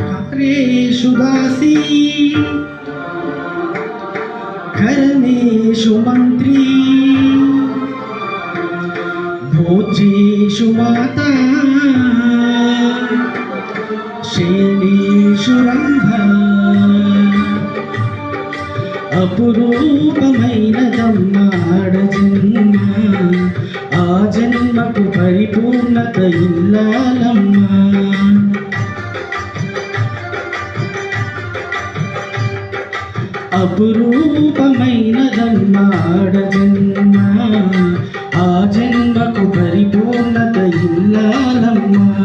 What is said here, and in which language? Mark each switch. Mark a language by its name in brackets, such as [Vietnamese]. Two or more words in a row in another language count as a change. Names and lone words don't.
[Sanskrit] पात्रेषु दासी कर्मेषु मन्त्री भोजेषु माता शैलेषु रम्भा [Telugu] అపురూపమైనదమ్మాడ జన్మ ఆ జన్మకు పరిపూర్ణత ఇల్లాలమ్మా అపురూపమైనదమ్మాడ జన్మ ఆ జన్మకు పరిపూర్ణత ఇల్లాలమ్మా